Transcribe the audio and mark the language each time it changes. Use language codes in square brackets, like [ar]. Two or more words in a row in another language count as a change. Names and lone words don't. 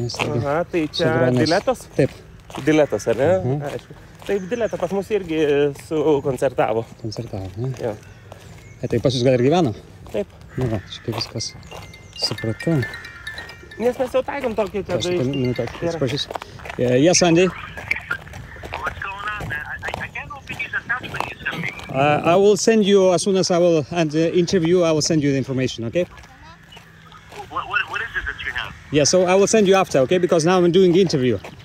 [lt] Aha, tai čia Diletos? Taip. Diletas, ar ne? Aišku. Taip, Dileta pas mus irgi koncertavo. Koncertavo, ne? Jo. Tai pas jūs gal ir gyveno? Taip. Nu va, čia kaip viskas. Supratau. Nes mes jau taikom tokį, kad... Minutę, atsiprašysiu. [en] Yes, Andy? What's going on, man? I can't open these attachments you sent me. I will send you, as soon as I will interview, I will send you the information, okay? What is it that you have? Yeah, so I will send you after, okay? Because now I'm doing the interview.